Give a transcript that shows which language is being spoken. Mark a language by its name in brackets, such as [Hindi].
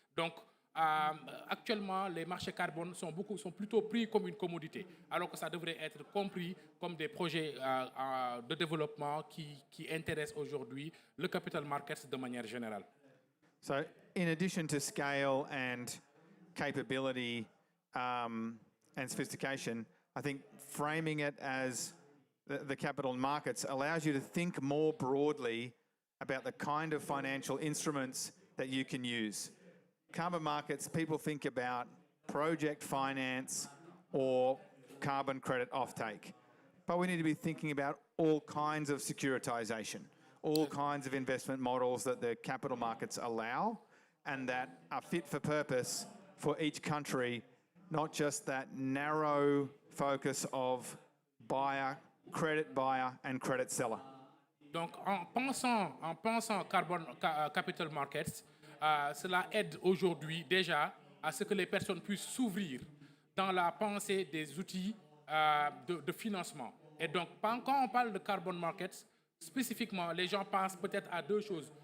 [French] Donc, actuellement, les marchés carbone sont plutôt pris comme une commodité, alors que ça devrait être compris comme des projets de développement qui intéressent aujourd'hui le capital markets de manière générale. [English] So, in addition to scale and capability and sophistication, I think framing it as the capital markets allows you to think more broadly about the kind of financial instruments that you can use. Carbon markets, people think about project finance or carbon credit offtake. But we need to be thinking about all kinds of securitization, all kinds of investment models that the capital markets allow and that are fit for purpose for each country, not just that narrow focus of buyer, credit buyer and credit seller. [French] Donc, en pensant capital markets, cela aide aujourd'hui déjà à ce que les personnes puissent s'ouvrir dans la pensée des outils de financement. Et donc, quand on parle de carbon markets, spécifiquement, les gens pensent peut-être à deux choses.